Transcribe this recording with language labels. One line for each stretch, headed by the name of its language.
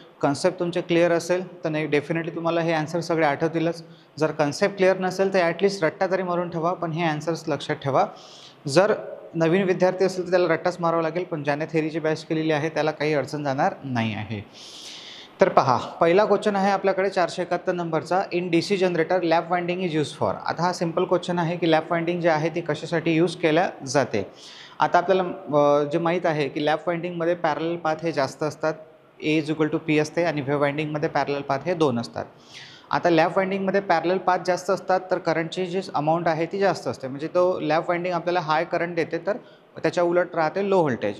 Marathi: Concept तुमचे clear असेल तर नाही डेफिनेटली तुम्हाला हे आन्सर सगळे आठवतीलच। जर कन्सेप्ट क्लिअर नसेल तर ॲटलिस्ट रट्टा तरी मारून ठेवा, पण हे आन्सर्स लक्षात ठेवा। जर नवीन विद्यार्थी असेल तर त्याला रट्टाच मारावा लागेल, पण ज्याने थेरीची बॅच केलेली आहे त्याला काही अडचण जाणार नाही आहे। तर पहा, पहिला क्वेश्चन आहे आपल्याकडे 471 नंबरचा।
English: In DC generator lap winding is use for.
Marathi: आता हा सिंपल क्वेश्चन आहे की लॅप वाइंडिंग जे आहे ती कशासाठी यूज केल्या जाते। आता आपल्याला जे माहीत आहे की लॅप वाइंडिंगमध्ये पॅरलल पाथ हे जास्त असतात, ए इज इक्वल टू पी असते, आणि वेव्ह वाइंडिंगमध्ये पॅरलल पाथ हे 2 असतात। आता लॅप वाइंडिंगमध्ये पॅरलल पाथ जास्त असतात तर करंटची जी अमाऊंट आहे ती जास्त असते, म्हणजे तो लॅप वाइंडिंग आपल्याला हाय करंट देते, तर त्याच्या उलट राहते लो व्होल्टेज।